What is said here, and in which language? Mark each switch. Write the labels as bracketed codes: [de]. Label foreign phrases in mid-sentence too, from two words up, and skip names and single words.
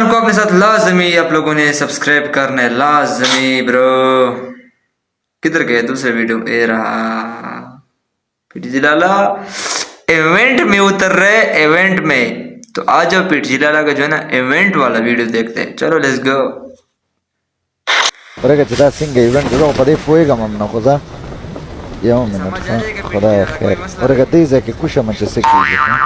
[ur] کو اپنے ساتھ لازمی آپ لوگوں نے سبسکرائب کرنا ہے لازمی برو کدھر گئے دوسرے ویڈیو اے رہا پی ٹی جی لالا ایونٹ میں اتر رہے ایونٹ میں تو آ جاؤ پی ٹی جی لالا کا جو ہے نا ایونٹ والا ویڈیو دیکھتے ہیں چلو [en] let's go [ps] ورګه چې دا څنګه ایونټ زه په دې پوهېږم هم نه خو زه یو منټ خدای خیر ورګه دې ځای کې کوشم چې څه کېږي